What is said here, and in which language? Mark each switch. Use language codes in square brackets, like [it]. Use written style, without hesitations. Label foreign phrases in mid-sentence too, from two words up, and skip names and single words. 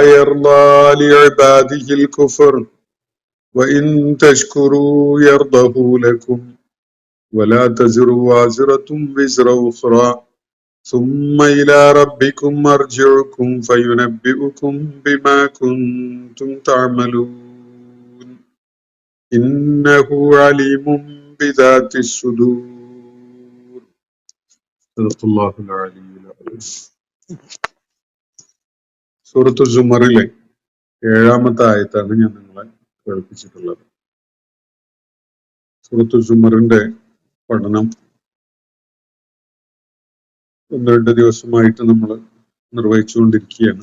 [ar] يرضى لعباده الكفر وإن تشكروا يرضه لكم ولا تزر وازرة وزر أخرى ثم إلى ربكم مرجعكم فينبئكم بما كنتم تعملون إنه عليم بذات الصدور. صدق الله العلي العظيم. [ml] സൂറത്തു സുമറിലെ 7ാമത്തെ ആയത്താണ് ഞാൻ നിങ്ങളെ കേൾപ്പിച്ചിട്ടുള്ളത്. സൂറത്തു സുമറിന്റെ പഠനം 1-2 ദിവസമായിട്ട് നമ്മൾ നിർവഹിച്ചുകൊണ്ടിരിക്കുകയാണ്.